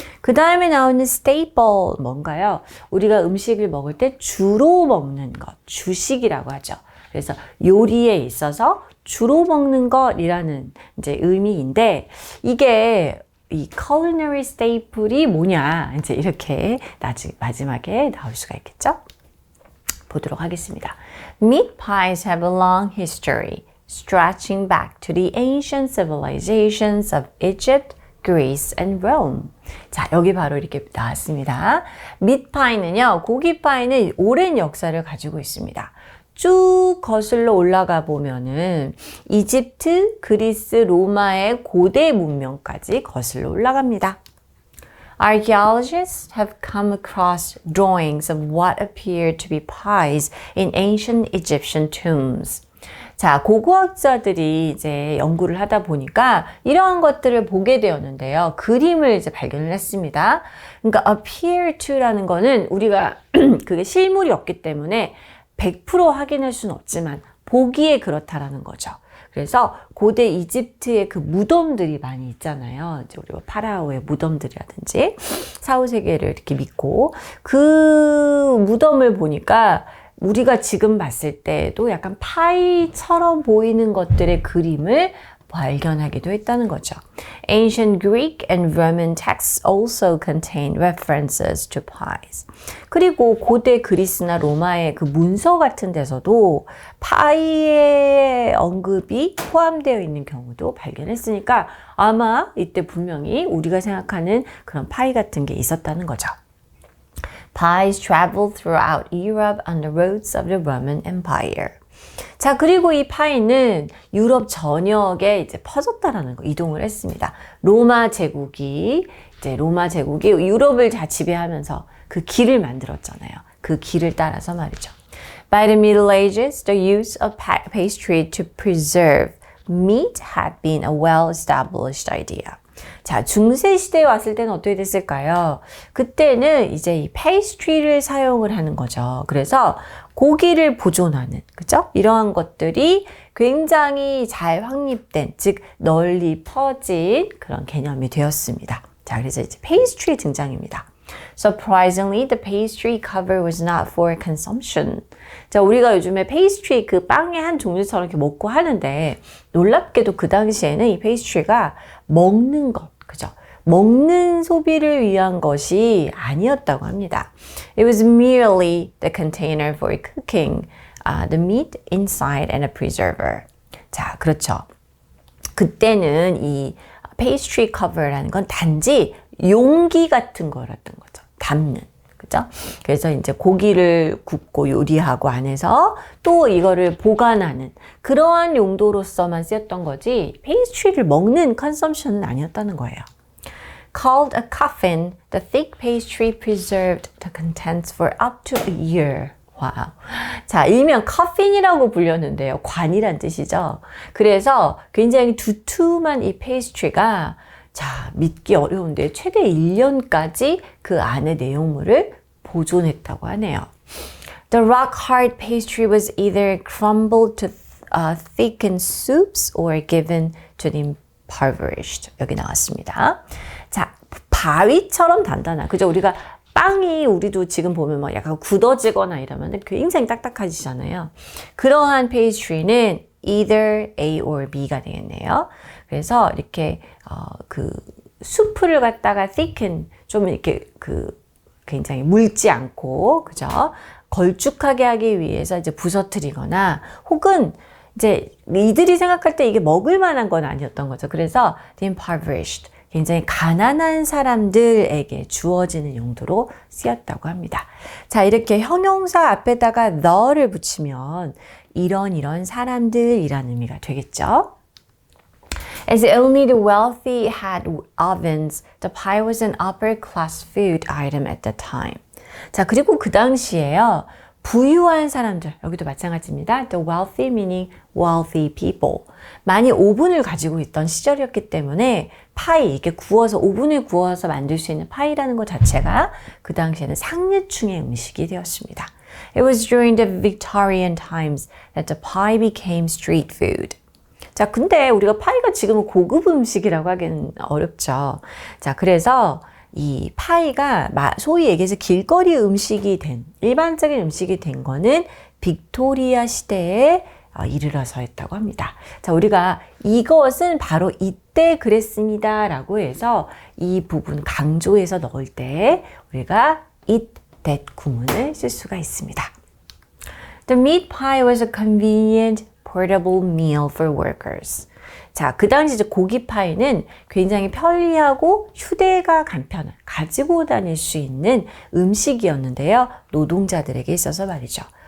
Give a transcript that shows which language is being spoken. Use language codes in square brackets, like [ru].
[ko] 그 다음에 나오는 staple 뭔가요? 우리가 음식을 먹을 때 주로 먹는 것, 주식이라고 하죠. 그래서 요리에 있어서 주로 먹는 것이라는 이제 의미인데 이게 이 culinary staple이 뭐냐 이제 이렇게 마지막에 나올 수가 있겠죠? 보도록 하겠습니다. [en] Meat pies have a long history, stretching back to the ancient civilizations of Egypt, Greece, and Rome. [ko] 자, 여기 바로 이렇게 나왔습니다. meat pie는요, 고기 파이는 오랜 역사를 가지고 있습니다. 쭉 거슬러 올라가 보면은 이집트, 그리스, 로마의 고대 문명까지 거슬러 올라갑니다. [en] Archaeologists have come across drawings of what appeared to be pies in ancient Egyptian tombs. [ko] 자, 고고학자들이 이제 연구를 하다 보니까 이러한 것들을 보게 되었는데요. 그림을 이제 발견을 했습니다. 그러니까 appear to라는 거는 우리가 그게 실물이 없기 때문에 100% 확인할 수는 없지만 보기에 그렇다라는 거죠. 그래서 고대 이집트의 그 무덤들이 많이 있잖아요. 이제 우리 파라오의 무덤들이라든지 사후세계를 이렇게 믿고 그 무덤을 보니까 우리가 지금 봤을 때도 약간 파이처럼 보이는 것들의 그림을 발견하기도 했다는 거죠. [en] Ancient Greek and Roman texts also contain references to pies. [ko] 그리고 고대 그리스나 로마의 그 문서 같은 데서도 파이의 언급이 포함되어 있는 경우도 발견했으니까 아마 이때 분명히 우리가 생각하는 그런 파이 같은 게 있었다는 거죠. [en] Pies traveled throughout Europe on the roads of the Roman Empire. [ko] 자, 그리고 이 파이는 유럽 전역에 이제 퍼졌다라는 거, 이동을 했습니다. 로마 제국이 유럽을 다 지배하면서 그 길을 만들었잖아요. 그 길을 따라서 말이죠. [en] By the Middle Ages, the use of pastry to preserve meat had been a well-established idea. [ko] 자, 중세 시대에 왔을 때는 어떻게 됐을까요? 그때는 이제 이 페이스트리를 사용을 하는 거죠. 그래서 고기를 보존하는, 그죠? 이러한 것들이 굉장히 잘 확립된, 즉 널리 퍼진 그런 개념이 되었습니다. 자, 그래서 이제 페이스트리 등장입니다. [en] Surprisingly, the pastry cover was not for consumption. [ko] 자, 우리가 요즘에 페이스트리 그 빵의 한 종류처럼 이렇게 먹고 하는데 놀랍게도 그 당시에는 이 페이스트리가 먹는 것, 그죠? 먹는 소비를 위한 것이 아니었다고 합니다. [en] It was merely the container for cooking the meat inside and a preserver. [ko] 자, 그렇죠. 그때는 이 pastry cover라는 건 단지 용기 같은 거였던 거죠. 담는. 그죠? 그래서 이제 고기를 굽고 요리하고 안에서 또 이거를 보관하는 그러한 용도로서만 쓰였던 거지 페이스트리를 먹는 컨섬션은 아니었다는 거예요. [en] Called a coffin, the thick pastry preserved the contents for up to a year. 와우. [ko] 자, 일명 커핀이라고 불렸는데요. 관이란 뜻이죠. 그래서 굉장히 두툼한 이 페이스트리가 자, 믿기 어려운데 최대 1년까지 그 안의 내용물을 보존했다고 하네요. [en] The rock hard pastry was either crumbled to thickened soups or given to the impoverished. [ko] 여기 나왔습니다. 자, 바위처럼 단단한. 그죠? 우리가 빵이 우리도 지금 보면 뭐 약간 굳어지거나 이러면 굉장히 딱딱해지잖아요. 그러한 페이스트리는 [en] either A or B [ko] 가 되겠네요. 그래서 이렇게 그 수프를 갖다가 thicken 좀 이렇게 굉장히 묽지 않고 그죠? 걸쭉하게 하기 위해서 이제 부서뜨리거나 혹은 이제 이들이 생각할 때 이게 먹을 만한 건 아니었던 거죠. 그래서 [en] the impoverished [ko] 굉장히 가난한 사람들에게 주어지는 용도로 쓰였다고 합니다. 자, 이렇게 형용사 앞에다가 the를 붙이면 이런 사람들이라는 의미가 되겠죠. [en] As only the wealthy had ovens, the pie was an upper class food item at the time. [ko] 자, 그리고 그 당시에요. 부유한 사람들, 여기도 마찬가지입니다. [en] The wealthy meaning wealthy people. [ko] 많이 오븐을 가지고 있던 시절이었기 때문에 파이, 이게 구워서, 오븐에 구워서 만들 수 있는 파이라는 것 자체가 그 당시에는 상류층의 음식이 되었습니다. [en] It was during the Victorian times that the pie became street food. [ko] 자, 근데 우리가 파이가 지금은 고급 음식이라고 하기는 어렵죠. 자, 그래서 이 파이가 소위 얘기해서 길거리 음식이 된, 일반적인 음식이 된 거는 빅토리아 시대에 이르러서였다고 합니다. 자, 우리가 이것은 바로 이때 그랬습니다 라고 해서 이 부분 강조해서 넣을 때 우리가 it, that 구문을 쓸 수가 있습니다. [en] The meat pie was a convenient portable meal for workers. [ko] 자, 그 당시 이제 고기 파이는 굉장히 편리하고 휴대가 간편한, 가지고 다닐 수 있는 음식이었는데요. 노동자들에게 있어서 말이죠.